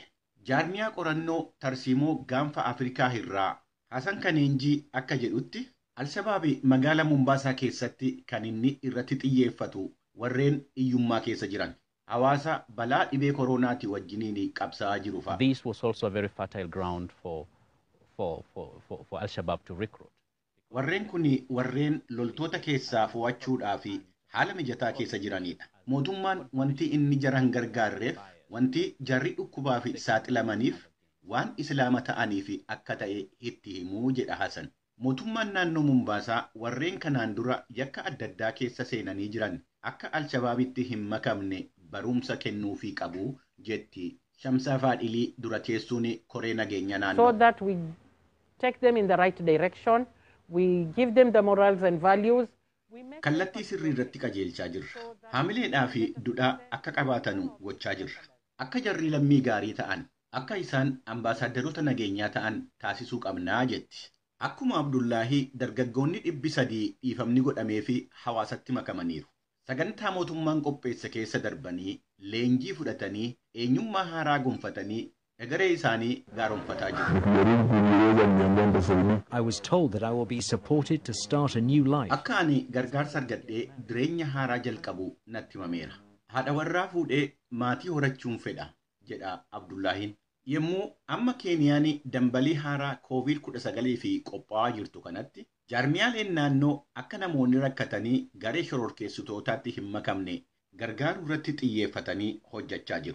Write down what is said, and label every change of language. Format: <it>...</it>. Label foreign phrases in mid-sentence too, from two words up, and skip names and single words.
<om>Jaarmiyaa qorannoo tarsiimoo gaanfa Afrikaa irraa Hasan Kaneenjii akka jedhutti Alshabaabii magaalaa Mombaasaa keessatti kan inni irratti xiyyeeffatu warreen hiyyummaa keessa jiran. Hawaasa balaa dhibee koronaati wajjiniin qabsaa'aa jiru fa'a.</om> <en>This was also a very fertile ground for Al-Shabaab to recruit.</en> <om>Warreen kun warreen loltoota keessaa fo'achuudhaa fi haala mijataa keessa jiranidha. Mootummaan wanti inni jaran gargaarreef wanti jarri dhukkubaa fi saaxilamaniif waan islaama ta'aniif akka ta'e itti himuu jedha Hasan. Mootummaan naannoo Mumbaasaa warreen kanaan dura yakka adda addaa keessa seenanii jiran akka Alshabaabitti hin makamne barumsa kennuufii qabu jetti. Shamsaa Faadhilii dura teessuun koree nageenya naannoo.</om> <en>So that we take them in the right direction, we give them the morals and values.</en> <om>Kallattii sirrii irratti qajeelchaa jirra. Haamileedhaa fi dudhaa akka qabaatanu gochaa jirra. Akka jarri lammii gaarii ta'an, akka isaan ambaasaadarota nageenyaa ta'an taasisuu qabnaa jetti. Akkuma Abdullaahii dargaggoonni 300 dhiifamni godhamee fi hawaasatti makamaniiru. Sagantaa mootummaan qopheessa keessa darbanii leenjii fudhatanii eenyummaa haaraa gonfatanii egeree isaanii gaaromfataa jiru.</om> <en>I was told that I will be supported to start a new life.</en> <om>Akka ani gargaarsa argadhee jireenya haaraa jalqabu natti himameera. Haadha warraa fuudhee maatii horachuun fedha jedha Abdullaahiin. Yommuu amma Keeniyaan dambalii haaraa COVID-19 fi qophaa'aa jirtu kanatti jaarmiyaaleen naannoo akka namoonni rakkatanii garee shororkeessitootaatti hin makamne gargaaruu irratti xiyyeeffatanii hojjechaa jiru.</om>